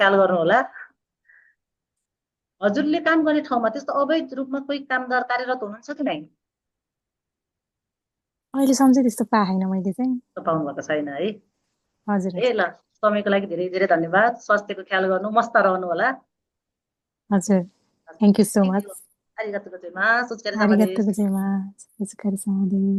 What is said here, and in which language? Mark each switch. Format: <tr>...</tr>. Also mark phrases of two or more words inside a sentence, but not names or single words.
<ne>ख्याल गर्नु होला हजुरले काम गर्ने ठाउँमा त्यस्तो अवैध रूपमा कोही कामदार कार्यरत हुनुहुन्छ कि नै अहिलेसम्म चाहिँ त्यस्तो पाएन मैले चाहिँ. पाउनु भएको छैन है हजुर ए हजुर. ल समयको लागि धेरै धेरै धन्यवाद स्वास्थ्यको ख्याल गर्नु मस्त रहनु होला</ne> <en>हजुर. thank you so थ्याङ्क मच.</en> <ja>यू ありがとう ございます お疲れ様で आरिगातो す गोजाइमास. お疲れ様です。</ja>